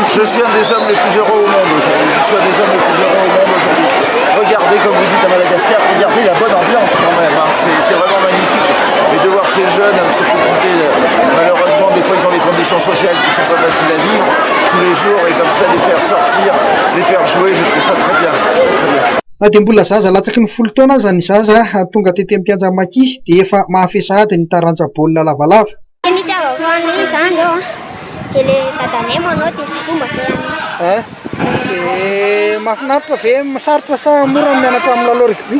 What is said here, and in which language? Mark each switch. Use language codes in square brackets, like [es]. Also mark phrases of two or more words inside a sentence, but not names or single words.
[fr] Je suis un des hommes les plus heureux au monde aujourd'hui. Regardez, comme vous dites à Madagascar, regardez la bonne ambiance quand même. Hein. C'est vraiment magnifique. Et de voir ces jeunes un petit peu quitter, malheureusement, des fois ils ont des conditions sociales qui ne sont pas faciles à vivre tous les jours et comme ça les faire sortir, les faire jouer, je trouve ça très bien. Très bien. [mg] Dia mbola zaza latsaky ny 10 taona aza ny zaza tonga tety amin'ny kianja Maki dia efa mahafesahady ny taranja baolina lavalava. Ny tiavavoany izany eo dia le dadanay manao dia sy fomba teany. Mahafinaritra ve sarotra sa mora mianatra amin'ny lalao rugby?